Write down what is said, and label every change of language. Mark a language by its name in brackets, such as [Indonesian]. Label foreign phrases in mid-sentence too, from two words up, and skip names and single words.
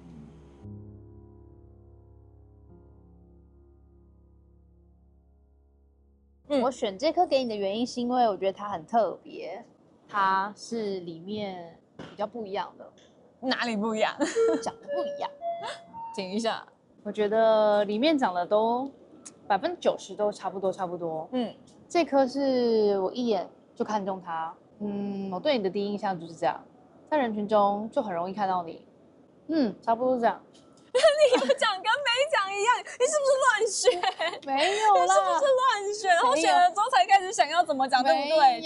[Chinese] 我選這顆給你的原因是因為我覺得它很特別，它是裡面比較不一樣的。哪裡不一樣？長得不一樣。聽一下，我覺得裡面長得都90%都差不多。這顆是我一眼就看中它。我對你的第一印象就是這樣，在人群中就很容易看到你。差不多是這樣。你有講跟沒講一樣，你是不是亂選？沒有啦，你是不是亂選？然後選了之後才開始想要怎麼講，對不對？